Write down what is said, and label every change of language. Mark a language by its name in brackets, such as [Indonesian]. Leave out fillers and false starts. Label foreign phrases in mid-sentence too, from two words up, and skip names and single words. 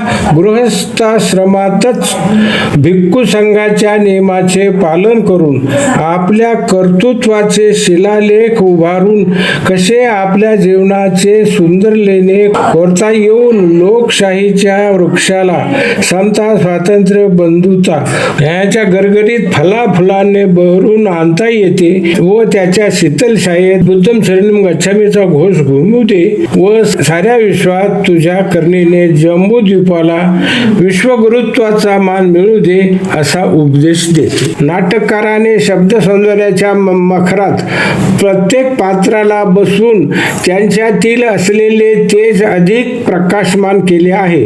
[Marathi] गृहस्थाश्रमातच भिक्खू संघाच्या नियमाचे पालन करून आपल्या कर्तृत्वाचे शिलालेख उभारून कसे आपल्या जीवनाचे सुंदरलेने कोरता येऊन लोकशाहीच्या वृक्षाला समता, स्वातंत्र्य, बंधुता ह्याच्या गरगरीत फुलाने बहरून आणता येते व त्याच्या शीतल शाळेत [Pali] बुद्धम शरणम गच्छामीचा [Marathi] घोष घुमू दे व साऱ्या विश्वात तुझ्या करणीने जम्बूद्वीपाला विश्वगुरुत्वाचा मान मिळू दे असा उपदेश देते. नाटककाराने शब्द सौंदर्याच्या मखरात प्रत्येक पात्राला बसून त्यांच्यातील असलेले तेज अधिक प्रकाशमान केले आहे.